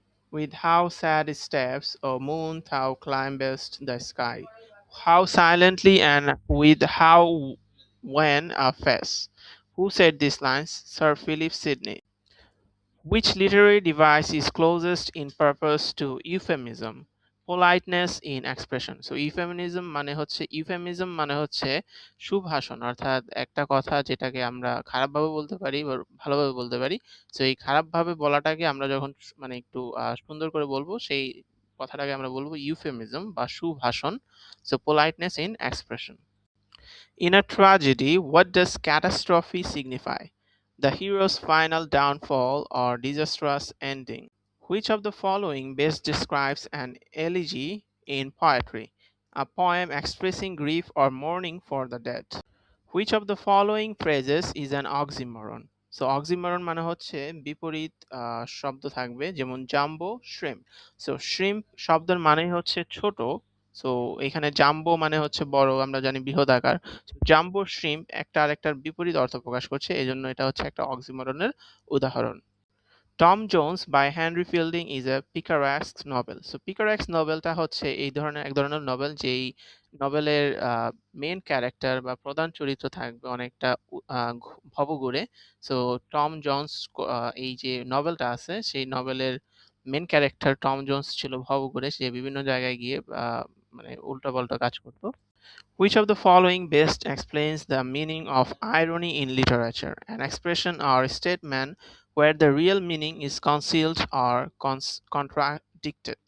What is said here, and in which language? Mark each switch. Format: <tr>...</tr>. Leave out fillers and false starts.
<en>With how sad steps, O moon, thou climbest the sky. How silently and with how when a face. Who said these lines? Sir Philip Sidney. Which literary device is closest in purpose to euphemism? Politeness in expression.</en> <bn>So euphemism মানে হচ্ছে সুভাষণ, অর্থাৎ একটা কথা যেটাকে আমরা খারাপভাবে বলতে পারি বা ভালোভাবে বলতে পারি। সো এই খারাপভাবে বলাটাকে আমরা যখন মানে একটু সুন্দর করে বলবো সেই কথাটাকে আমরা বলবো ইউফেমিজম বা সুভাষণ।</bn> <en>So politeness in expression. In a tragedy, what does catastrophe signify? The hero's final downfall or disastrous ending. Which of the following best describes an elegy in poetry? A poem expressing grief or mourning for the dead. Which of the following phrases is an oxymoron?</en> <bn>So oxymoron মানে হচ্ছে বিপরীত শব্দ থাকবে, যেমন jumbo shrimp. So shrimp শব্দের মানেই হচ্ছে ছোট। সো এখানে জাম্বো মানে হচ্ছে বড়, আমরা জানি বৃহদাকার। জাম্বো শ্রিম্প একটা আরেকটার বিপরীত অর্থ প্রকাশ করছে, এজন্য এটা হচ্ছে একটা অক্সিমরনের উদাহরণ।</bn> <en>Tom Jones by Henry Fielding is a picaresque novel.</en> <bn>So পিকারেস্ক নভেলটা হচ্ছে এক ধরনের নভেল যেই নভেলের মেন ক্যারেক্টার বা প্রধান চরিত্র থাকবে অনেকটা ভবঘুরে। সো টম জোন্স এই যে নভেলটা আছে সেই নভেলের মেন ক্যারেক্টার টম জোন্স ছিল ভবঘুরে, সে বিভিন্ন জায়গায় গিয়ে মানে উল্টাপাল্টা কাজ করতো।</bn> <en>Which of the following best explains the meaning of irony in literature? An expression or statement where the real meaning is concealed or contradicted.</en>